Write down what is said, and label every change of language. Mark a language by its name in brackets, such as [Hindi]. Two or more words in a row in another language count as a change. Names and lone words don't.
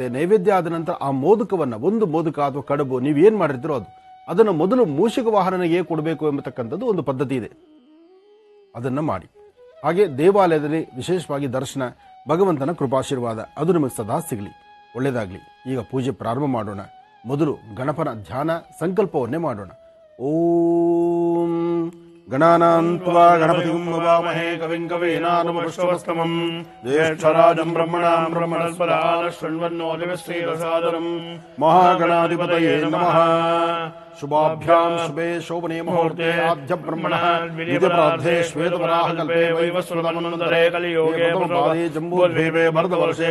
[Kannada] ನೈವೇದ್ಯ ಆದ ನಂತರ ಆ ಮೋದಕವನ್ನ, ಒಂದು ಮೋದಕ ಅಥವಾ ಕಡುಬು ನೀವೇನ್ ಮಾಡಿರ್ತೀರೋ ಅದನ್ನು ಮೊದಲು ಮೂಷಿಕ ವಾಹನನಿಗೆ ಕೊಡಬೇಕು ಎಂಬತಕ್ಕಂಥದ್ದು ಒಂದು ಪದ್ಧತಿ ಇದೆ. ಅದನ್ನ ಮಾಡಿ. ಹಾಗೆ ದೇವಾಲಯದಲ್ಲಿ ವಿಶೇಷವಾಗಿ ದರ್ಶನ, ಭಗವಂತನ ಕೃಪಾಶೀರ್ವಾದ ಅದು ನಿಮಗೆ ಸದಾ ಸಿಗಲಿ. ಒಳ್ಳೆಯದಾಗಲಿ. ಈಗ ಪೂಜೆ ಪ್ರಾರಂಭ ಮಾಡೋಣ. ಮೊದಲು ಗಣಪನ ಧ್ಯಾನ ಸಂಕಲ್ಪವನ್ನೇ ಮಾಡೋಣ. [Sanskrit] ಓಂ ಗಣಾನಾಂತ್ವಾ ಗಣಪತಿಂ ವವಾಮಹೇ ಕವಿಂ ಕವೀನಾನುಪುಷ್ಪವಸ್ತಮಂ ಜ್ಯೇಷ್ಠರಾಜಂ ಬ್ರಹ್ಮಣಾಂ ಬ್ರಹ್ಮಣಸ್ಪದಾನ ಶೃಣ್ವನ್ನೋತಿಭಿಶ್ರೀರಸಾದರಂ ಮಹಾಗಣಾಧಿಪತಯೇ ನಮಃ. ಶುಭಾಭ್ಯಾಂ ಶುಭೇ ಶೋಭನೆ ಮುಹೂರ್ತೆ ಆದ್ಯ ಬ್ರಹ್ಮಣಃ ವಿದ್ಯಪ್ರಾರ್ಧೆ ಶ್ವೇತವರಾಹಕಲ್ಪೇ ವೈವಸ್ವತಮನಂತರೇ ಕಲಿಯೋಗೇ ಪ್ರಭಾದೇ ಜಂಬೂದ್ವೀಪೇ ಭರತವರ್ಷೇ